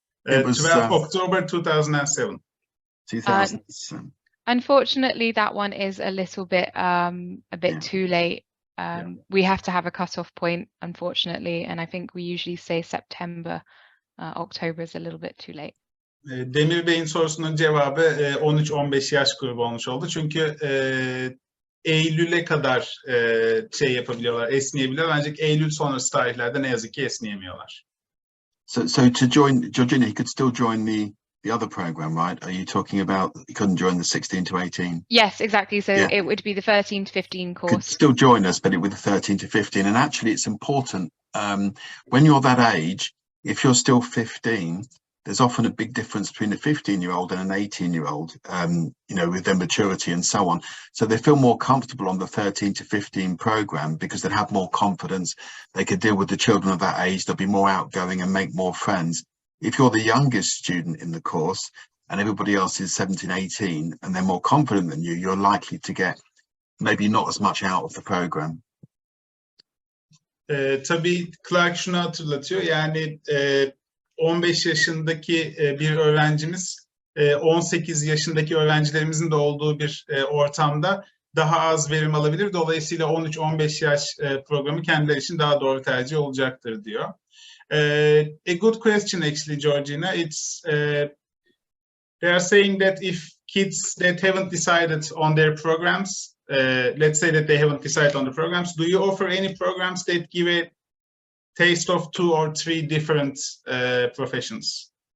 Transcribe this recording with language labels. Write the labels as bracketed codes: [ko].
[en] It was 12 October 2007. 2007. Unfortunately, that one is a little bit too late. We have to have a cut-off point, unfortunately, and I think we usually say September. October is a little bit too late. [tr] Demir Bey'in sorusunun cevabı 13-15 yaş grubu olmuş oldu. Çünkü Eylül'e kadar şey yapabiliyorlar, esneyebiliyorlar. Ancak Eylül sonrası tarihlerde ne yazık ki esneyemiyorlar. [en] So to join, Georgina, he could still join the other program, right? Are you talking about you couldn't join the 16 to 18? Yes, exactly. So Yeah. it would be the 13 to 15 Could course. still join us, but it with the 13 to 15. And actually, it's important when you're that age. If you're still 15, there's often a big difference between a 15-year-old and an 18-year-old, you know, with their maturity and so on. So they feel more comfortable on the 13 to 15 program because they'd have more confidence. They could deal with the children of that age. They'll be more outgoing and make more friends. If you're the youngest student in the course and everybody else is 17, 18, and they're more confident than you, you're likely to get maybe not as much out of the program. [tr] Tabii Clark şunu hatırlatıyor. Yani 15 yaşındaki bir öğrencimiz 18 yaşındaki öğrencilerimizin de olduğu bir ortamda daha az verim alabilir. Dolayısıyla 13-15 yaş programı kendileri için daha doğru tercih olacaktır diyor. [en] A good question actually, Georgina. It's they are saying that if kids that haven't decided on their programs, let's say that they haven't decided on the programs, do you offer any programs that give a taste of 2 or 3 different professions?